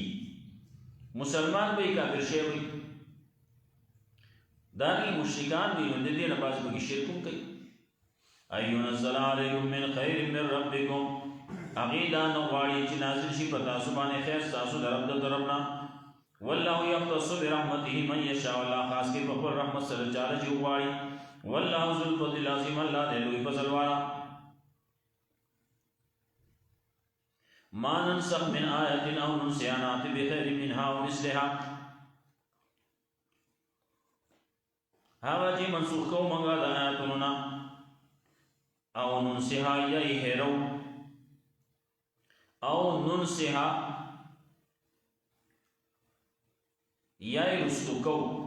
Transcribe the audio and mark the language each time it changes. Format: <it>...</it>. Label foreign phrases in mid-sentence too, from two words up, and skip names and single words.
<ps>مسلمان به یې کافر شوی وي، داغی مشرکان دی، نو د دې نه بعض پکې شرک هم کوي.</ps> <ar>ایونزل علیکم من خیر من ربکم،</ar> <ps>هغې دا نه غواړي چې نازل شي په تاسو باندې خیر ستاسو د رب د طرف نه.</ps> <ar>والله یختص برحمته من یشاء،</ar> <ps>الله خاص کې په خپل رحمت سره چاله چې وغواړي.</ps> <ar>والله ذو الفضل العظیم،</ar> <ps>الله دی لوی فضل والا.</ps> <ar>ما ننسخ من آیة او ننسها نأتی بخیر منها او مثلها،</ar> <ps>هغه چې منسوخ کوو موږ د آیاتونو نه او ننسها یا یې هیرو او ننسها یا یې رستو کوو.</ps>